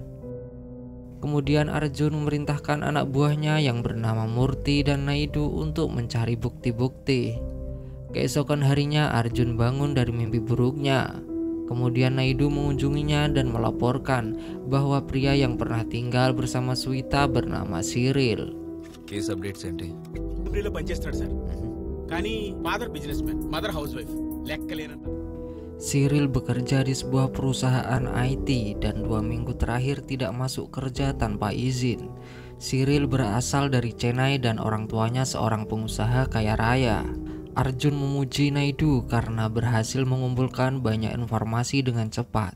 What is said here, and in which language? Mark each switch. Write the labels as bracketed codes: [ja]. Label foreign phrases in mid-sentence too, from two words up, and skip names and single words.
[id] Kemudian Arjun memerintahkan anak buahnya yang bernama Murti dan Naidu untuk mencari bukti-bukti. Keesokan harinya Arjun bangun dari mimpi buruknya. Kemudian Naidu mengunjunginya dan melaporkan bahwa pria yang pernah tinggal bersama Swita bernama Cyril. [en] Case updates ఏంటి? [te] లైబ్రరీలో పనిచేస్తాడు సార్. కానీ [en] father business man, mother house wife. [te] లెక్కలేనంత. [id] Cyril bekerja di sebuah perusahaan IT dan 2 minggu terakhir tidak masuk kerja tanpa izin. Cyril berasal dari Chennai dan orang tuanya seorang pengusaha kaya raya. Arjun memuji Naidu karena berhasil mengumpulkan banyak informasi dengan cepat.